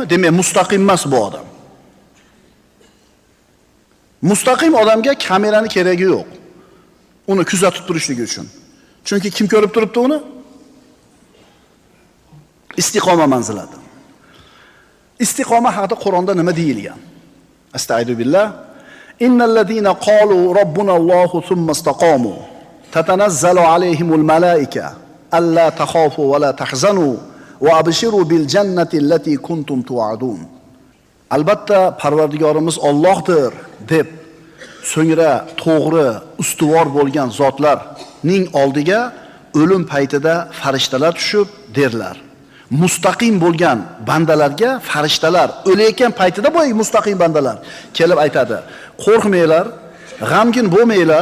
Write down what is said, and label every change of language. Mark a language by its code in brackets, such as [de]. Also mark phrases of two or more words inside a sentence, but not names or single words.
[uz] Demak, mustaqim emas bu odam. Mustaqim odamga kamerani keragi yo'q. Uni kuzatib turishligi uchun. Chunki kim ko'rib turibdi uni? Istiqoma manzilati. Istiqoma haqida Qur'onda nima deyilgan? [ar] أَسْتَغْفِرُ بِاللَّهِ. إِنَّ الَّذِينَ قَالُوا رَبُّنَا اللَّهُ ثُمَّ اسْتَقَامُوا تَتَنَزَّلُ عَلَيْهِمُ الْمَلَائِكَةُ أَلَّا تَخَافُوا وَلَا تَحْزَنُوا وَأَبْشِرُوا بِالْجَنَّةِ الَّتِي كُنْتُمْ تُوعَدُونَ. [uz] Albatta Parvardigorimiz Allohdir deb so'ngra to'g'ri, ustuvor bo'lgan zotlarning oldiga o'lim paytida farishtalar tushib derlar. Mustaqim bo'lgan bandalarga farishtalar o'layotgan paytida bo'y mustaqim bandalar kelib aytadi: "Qo'rqmanglar, g'amgin bo'lmanglar.